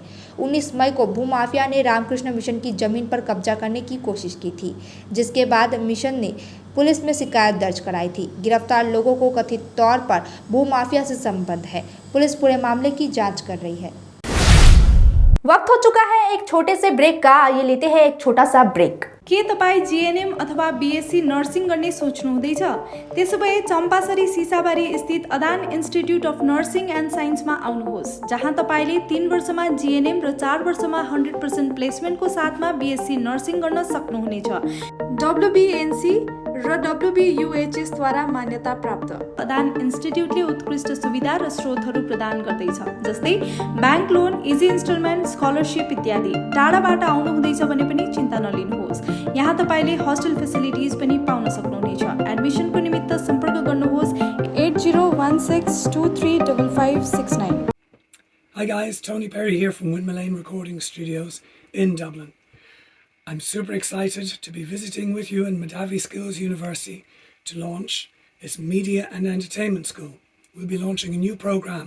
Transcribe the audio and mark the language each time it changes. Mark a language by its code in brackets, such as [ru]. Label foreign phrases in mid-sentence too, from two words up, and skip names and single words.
[hi] 19 मई को भूमाफिया ने रामकृष्ण मिशन की जमीन पर कब्जा करने की कोशिश की थी, जिसके बाद मिशन ने पुलिस में शिकायत दर्ज कराई थी। गिरफ्तार लोगों को कथित तौर पर भूमाफिया से संबंध है। पुलिस पूरे मामले की जांच कर रही है। वक्त हो चुका है एक छोटे से ब्रेक का। आइए लेते हैं एक छोटा सा ब्रेक। [ne] के तपाईँ जीएनएम अथवा [en] BSc nursing [ne] गर्ने सोच्नु हुँदैछ? त्यसो भए चम्पासरी सिसाबारी स्थित अदान इन्स्टिट्युट अफ नर्सिङ एन्ड साइन्समा आउनुहोस्, जहाँ तपाईँले 3 वर्षमा जीएनएम र 4 वर्षमा 100% प्लेसमेन्टको साथमा [en] BSc nursing [ne] गर्न सक्नुहुनेछ। डब्ल्युबीएनसी र डब्ल्युबीयूएचएस द्वारा मान्यता प्राप्त अदान इन्स्टिट्युटले उत्कृष्ट सुविधा र स्रोतहरू प्रदान गर्दैछ, जस्तै [en] bank loan, easy installment, [ne] स्कलरसिप इत्यादि। टाढाबाट आउनुहुँदैछ भने पनि चिन्ता नलिनुहोस्, यहाँ तपाईँले [en] hostel facilities [ne] पनि पाउन सक्नुहुनेछ। एडमिसनको निमित्त सम्पर्क गर्नुहोस् 8016235569। [en] Hi guys, Tony Perry here from Windmill Lane Recording Studios in Dublin. I'm super excited to be visiting with you in Madavi Skills University to launch its Media and Entertainment School. We'll be launching a new program.